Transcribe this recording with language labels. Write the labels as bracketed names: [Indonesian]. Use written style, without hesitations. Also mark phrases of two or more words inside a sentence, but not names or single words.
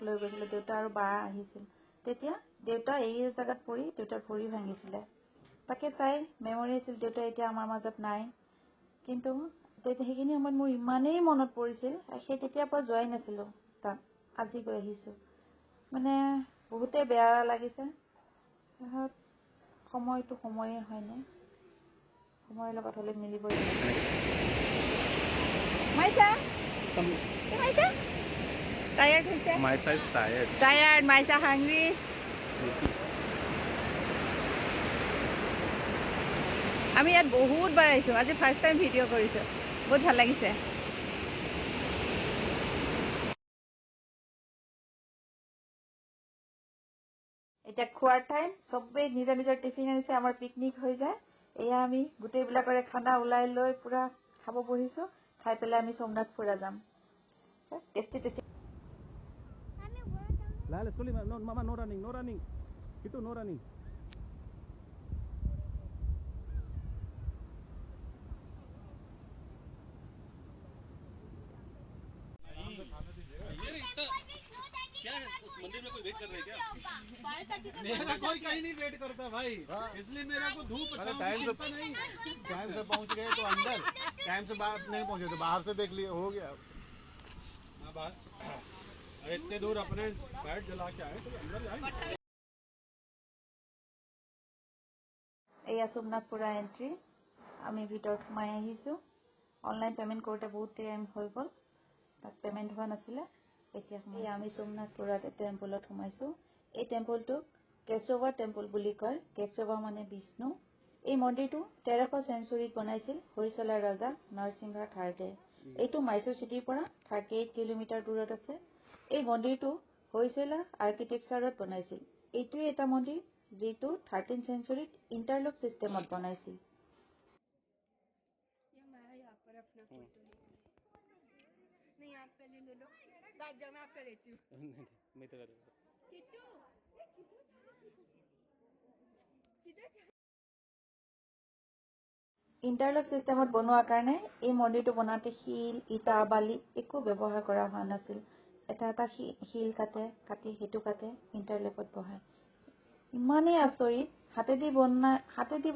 [Assamese] লৈ গৈছিলো দেউতা আৰু বা আহিছিল তেতিয়া দেউতা এই জায়গাত পৰি দেউতাৰ ভৰি ভাঙিছিলে তাকে চাই মেমৰি আছিল দেউতা এতিয়া আমাৰ মাজত নাই কিন্তু সেইখিনি সময়ত মোৰ ইমানেই মনত পৰিছিল সেই তেতিয়াৰ পৰা যোৱাই নাছিলো তাত আজি গৈ আহিছো মানে বহুতে বেয়া লাগিছে সময়টো সময়ে হয়নে সময়ৰ লগত হলে মিলিবই Maisa? Maisa? Tired হৈছে? [English] Maisa is tired. Tired. Maisa hungry. Sleepy. [Assamese] আমি ইয়াত বহুত বাৰ আহিছো আজি [English] first time video' [Assamese] কৰিছো বহুত ভাল লাগিছে এতিয়া খোৱাৰ টাইম চবেই নিজৰ নিজৰ টিফিন আনিছে আমাৰ পিকনিক হৈ যায় এয়া আমি গোটেইবিলাকৰে খানা ওলাই লৈ পুৰা খাব বহিছো খাই পেলাই আমি সোমনাথ ফুৰা যাম [English] tasty tasty Lale, slowly, no, mama, no running, no running. Kitu, no running. [Hindi] क्या है उस मंदिर में कोई वेट कर रहे हैं क्या मेरा कोई कहीं नहीं वेट करता भाई इसलिए मेरा को धूप टाइम से पहुंच गए तो अंदर टाइम से बाहर नहीं पहुंचे तो बाहर से देख लिए हो गया अरे इतने दूर अपने बैट जला के आए तो अंदर जाएंगे [Assamese] এয়া সোমনাথ পুৰা এন্ট্ৰি আমি ভিতৰত সোমাই আহিছো [English] online payment [Assamese] কৰোতে বহুত টাইম হৈ গল তাত পেমেন্ট হোৱা নাছিলে এতিয়া আমি সোমনাথ পুৰাত টেম্পলত সোমাইছো এই টেম্পলটো কেশৱা টেম্পল বুলি কয় কেশৱা মানে বিষ্ণু এই মন্দিৰটো 13শ চেঞ্চুৰীত বনাইছিল হৈসলা ৰজা নৰসিংহ থাৰ্ডে এইটো মাইসূৰ চিটিৰ পৰা 38 কিলোমিটাৰ দূৰত আছে এই মন্দিৰটো হৈসলা আৰ্কিটেক্সাৰত বনাইছিল এইটোৱে এটা মন্দিৰ যেটো 13 [English] centuryত interlock systemত [Assamese] বনাইছিল [Hindi] ये मैं यहाँ पर अपना फोटो नहीं आप पहले ले लो बात जब मैं आपका लेती हूँ मैं तो कर किट्टू किधर जा [English] interlock systemত [Assamese] বনোৱাৰ কাৰণে এই মন্দিৰটো বনাতে শিল ইটা বালি একো ব্যৱহাৰ কৰা হোৱা নাছিল এটা এটা শিল কাটি হেতু কাটে ইন্টাৰলকত বহায় ইমানেই আচৰিত হাতেদি